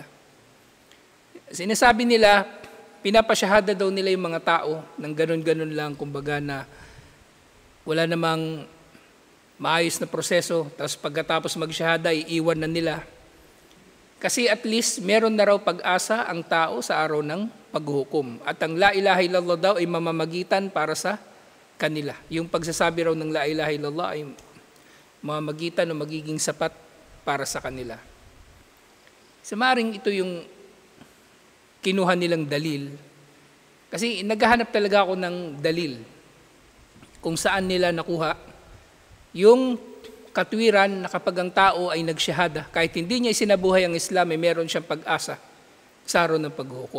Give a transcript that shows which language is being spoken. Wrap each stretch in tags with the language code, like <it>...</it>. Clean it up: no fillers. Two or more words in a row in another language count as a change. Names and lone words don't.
<tl>Sinasabi nila, pinapasyahada daw nila yung mga tao ng ganun-ganun lang, kumbaga na wala namang maayos na proseso, tapos pagkatapos magsyahada, iiwan na nila. Kasi at least meron na raw pag-asa ang tao sa araw ng paghuhukom. At ang</tl> <ar>لا إله إلا الله</ar> <tl>daw ay mamamagitan para sa kanila. Yung pagsasabi raw ng</tl> <ar>لا إله إلا الله</ar> <tl>ay mamamagitan o magiging sapat para sa kanila. Sa maring ito yung kinuha nilang dalil. Kasi naghahanap talaga ako ng dalil kung saan nila nakuha yung katwiran na kapag ang tao ay nagsyahada, kahit hindi niya isinabuhay ang Islam, ay meron siyang pag-asa sa araw ng paghukom.</tl>